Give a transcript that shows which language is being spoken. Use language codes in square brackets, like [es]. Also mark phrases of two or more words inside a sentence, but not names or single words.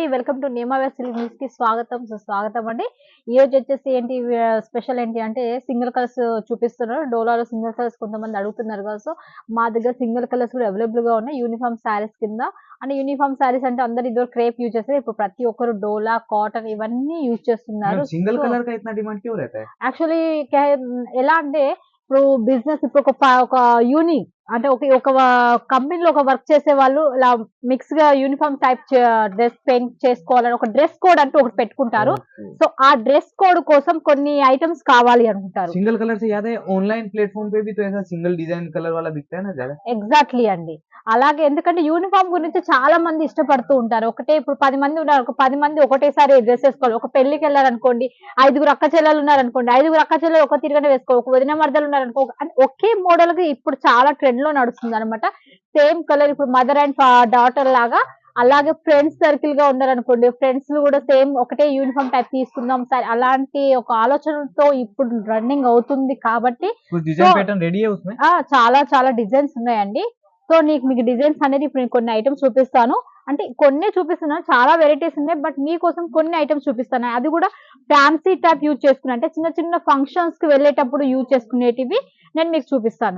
[en] Welcome to [te] నేమావేర్ సిల్క్ న్యూస్‌కి స్వాగతం, సుస్వాగతం అండి. ఈరోజు వచ్చేసి ఏంటి స్పెషల్ ఏంటి అంటే [en] single colours [te] చూపిస్తున్నారు. డోలాలో [en] single colours [te] కొంతమంది అడుగుతున్నారు కదా! సో, మా దగ్గర [en] single colours [te] కూడా అవైలబుల్‌గా ఉన్నాయి. [en] uniform sarees కింద. [te] అంటే [en] uniform sarees [te] అంటే అందరూ ఇదివరకు క్రేప్ యూజ్ చేస్తారు. ఇప్పుడు ప్రతి ఒక్కరు డోలా, కాటన్ ఇవన్నీ యూజ్ [hi] मैम [te] చేస్తున్నారు. [hi] सिंगल [te] సో, [hi] कलर का इतना डिमांड क्यों रहता है? [te] యాక్చువల్లీ కే ఎలా అంటే ఇప్పుడు బిజినెస్ ఇప్పుడు ఒక యూనిక్ అంటే ఒక కంపెనీలో ఒక వర్క్ చేసేవాళ్ళు ఇలా మిక్స్‌గా [en] uniform type dress paint [te] చేసుకోవాలని ఒక [en] dress code [te] అంటూ ఒకటి పెట్టుకుంటారు. [hi] ओके। [te] సో, ఆ [en] dress code [te] కోసం కొన్ని ఐటెమ్స్ కావాలి అనుకుంటారు. [en] single colour [hi] से याद है [en] online platform [hi] पे भी तो ऐसा [en] single design colour [hi] वाला बिकता है ना ज़्यादा? [te] ఎగ్జాక్ట్‌లీ అండి. అలాగే ఎందుకంటే యూనిఫార్మ్ గురించి చాలా మంది ఇష్టపడుతూ ఉంటారు. ఒకటే ఇప్పుడు 10 మంది ఉన్నారు. ఒక 10 మంది ఒకటేసారి డ్రెస్ ఏసుకోవాలి. ఒక పెళ్ళికెళ్లారనుకోండి, ఐదుగురు అక్క చెల్లెలున్నారనుకోండి, ఐదుగురు అక్క చెల్లెలు ఒక తీరుగానే వేసుకోవాలి. ఒక వదిన మరదలున్నారనుకో అంటే ఒకే మోడల్‌గా ఇప్పుడు చాలా ట్రెండ్‌లో నడుస్తుందనమాట. [en] same colour [te] ఇప్పుడు [en] mother and daughter [te] లాగా అలాగే [en] friends circleగా [te] ఉన్నారనుకోండి, ఫ్రెండ్స్‌ని గూడా సేమ్ ఒకటే [en] uniform type [te] తీసుకుందాం సరే అలాంటి ఒక ఆలోచనలతో ఇప్పుడు రన్నింగ్ అవుతుంది కాబట్టి [hi] कुछ [te] సో [en] design pattern [hi] रेडी है उसमें? [te] చాలా చాలా డిజైన్స్ ఉన్నాయండి. సో, మీకు డిజైన్స్ అనేది ఇప్పుడు నేను కొన్ని ఐటెమ్స్ చూపిస్తాను. అంటే కొన్నే చూపిస్తున్నాను. చాలా వెరైటీస్ ఉన్నాయి. బట్ మీకోసం కొన్ని ఐటెమ్స్ చూపిస్తాను. అది కూడా [en] fancy type [te] యూజ్ చేసుకుని అంటే చిన్న చిన్న ఫంక్షన్స్‌కి వెళ్ళేటప్పుడు యూజ్ చేసుకునేటివి నేను మీకు చూపిస్తాను.